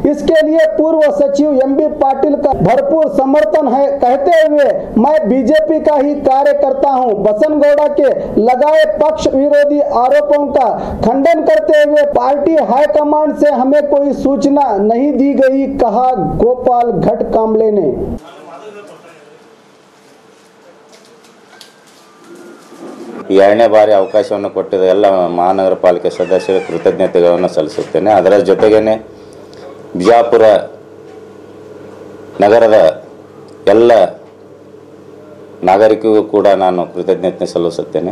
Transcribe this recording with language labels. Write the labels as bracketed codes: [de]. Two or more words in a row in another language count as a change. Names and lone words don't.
[hi] इसके लिए पूर्व सचिव एमबी पाटिल का भरपूर समर्थन है। कहते हुए मैं बीजेपी का ही कार्यकर्ता हूं। बसन गौड़ा के लगाए पक्ष विरोधी आरोपों का खंडन करते हुए पार्टी हाईकमांड से हमें कोई सूचना नहीं दी गई, कहा गोपाल घट कांबले ने। [kn] ಎರಡನೇ ಬಾರಿ ಅವಕಾಶವನ್ನು ಕೊಟ್ಟಿದ್ದ ಎಲ್ಲ ಮಹಾನಗರ ಪಾಲಿಕೆ ಸದಸ್ಯರ ಕೃತಜ್ಞತೆಗಳನ್ನು ಸಲ್ಲಿಸುತ್ತೇನೆ। ಅದರ ಜೊತೆಗೇನೆ ಬಿಜಾಪುರ ನಗರದ ಎಲ್ಲ ನಾಗರಿಕರಿಗೂ ಕೂಡ ನಾನು ಕೃತಜ್ಞತೆ ಸಲ್ಲಿಸುತ್ತೇನೆ।